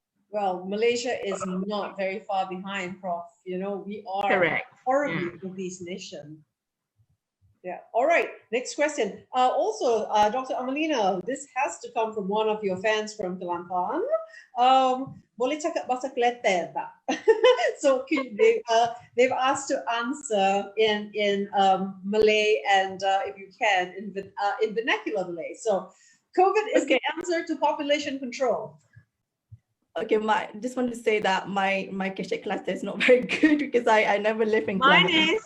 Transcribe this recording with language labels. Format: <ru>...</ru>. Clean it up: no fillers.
<en>Well, Malaysia is not very far behind, Prof. We are Correct. a horribly obese nation. Yeah. All right. Next question. Also, Dr. Amalina, this has to come from one of your fans from Kelantan.</en> <ms>Boleh cakap bahasa Kelantan tak?</ms> <en>So they've asked to answer in Malay and if you can in vernacular Malay. So, COVID is the answer to population control. Okay, just want to say that my Kecek Kelantan is not very good because I never live in Kelantan.</en>